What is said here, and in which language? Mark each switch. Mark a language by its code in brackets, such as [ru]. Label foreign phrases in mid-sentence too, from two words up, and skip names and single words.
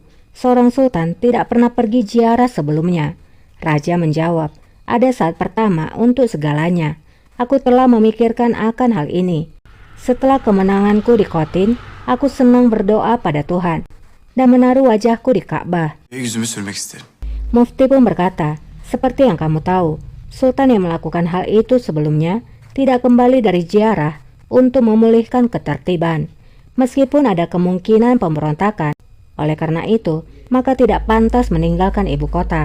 [id] Seorang sultan tidak pernah pergi ziarah sebelumnya. Raja menjawab, ada saat pertama untuk segalanya. Aku telah memikirkan akan hal ini. Setelah kemenanganku di Kotin, aku senang berdoa pada Tuhan dan menaruh wajahku di Ka'bah. [tr] Yüzümü sürmek isterim. [id] Mufti pun berkata, seperti yang kamu tahu, sultan yang melakukan hal itu sebelumnya tidak kembali dari ziarah untuk memulihkan ketertiban. Meskipun ada kemungkinan pemberontakan, oleh karena itu, maka tidak pantas meninggalkan ibu kota.